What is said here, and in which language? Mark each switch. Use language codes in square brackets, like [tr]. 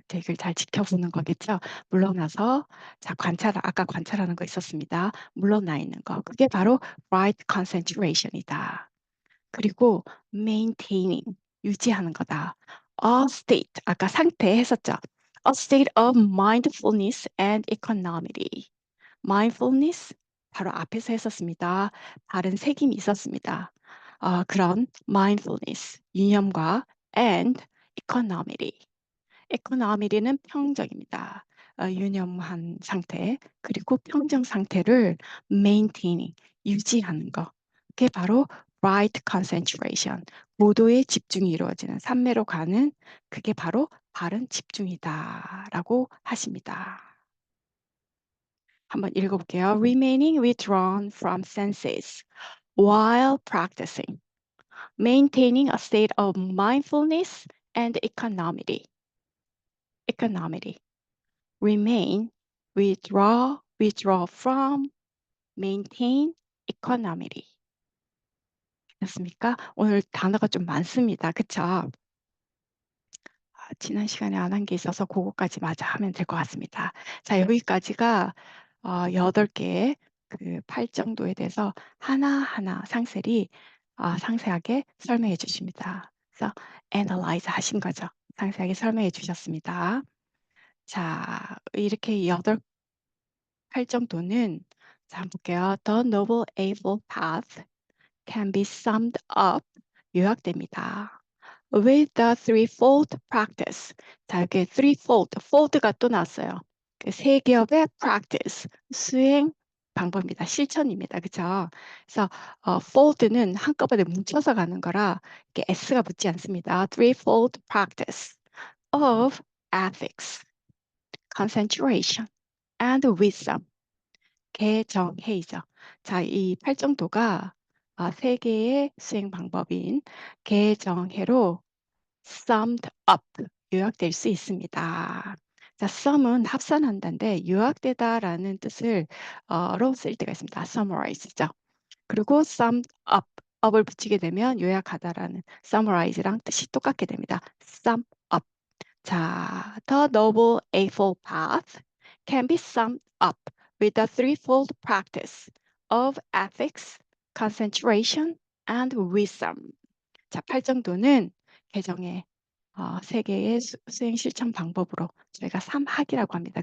[ko] 되게 잘 지켜보는 거겠죠. 물러나서 자 아까 관찰하는 거 있었습니다. 물러나 있는 거. 그게 바로 right concentration이다. 그리고 maintaining 유지하는 거다. A state 아까 상태 했었죠. [en] A state of mindfulness and equanimity. [ko] mindfulness 바로 앞에서 했었습니다. 다른 색임이 있었습니다. 그런 mindfulness, 유념과 and equanimity. equanimity는 평정입니다. 유념한 상태, 그리고 평정 상태를 maintaining, 유지하는 거. 그게 바로 right concentration, 고도의 집중이 이루어지는 삼매로 가는 그게 바로 바른 집중이다라고 하십니다. 한번 읽어볼게요. [en] Remaining withdrawn from senses while practicing, maintaining a state of mindfulness and equanimity. Remain, withdraw from, maintain, equanimity. [ko] 됐습니까? 오늘 단어가 좀 많습니다. 그쵸? 지난 시간에 안 한 게 있어서 그거까지 마저 하면 될 것 같습니다. 자, 여기까지가 8개의 그 8정도에 대해서 하나하나 상세하게 설명해 주십니다. 그래서 analyze 하신 거죠. 상세하게 설명해 주셨습니다. 자, 이렇게 8 정도는 자, 한번 볼게요. [en] The Noble Eightfold Path can be summed up, [ko] 요약됩니다. [en] With the threefold practice. [ko] 자, 이렇게 fold가 또 나왔어요. 그 세 겹의 practice, 수행, 방법입니다. 실천입니다. 그쵸? 그래서 fold는 한꺼번에 뭉쳐서 가는 거라 이렇게 s가 붙지 않습니다. [en] Threefold practice of ethics, concentration, and wisdom. [ko] 개정해이죠. 자, 이 팔정도가 세 개의 수행 방법인 개정해로 summed up, 요약될 수 있습니다. 자, sum은 합산한다인데 요약되다라는 뜻을 로 쓸 때가 있습니다. [en] summarize죠. [ko] 그리고 summed up, up을 붙이게 되면 요약하다라는 summarize랑 뜻이 똑같게 됩니다. [en] sum up. 자, the noble eightfold path can be summed up with the threefold practice of ethics, concentration, and wisdom. [ko] 자, 팔정도는 개정의 세 개의 수행 실천 방법으로 저희가 삼학이라고 합니다.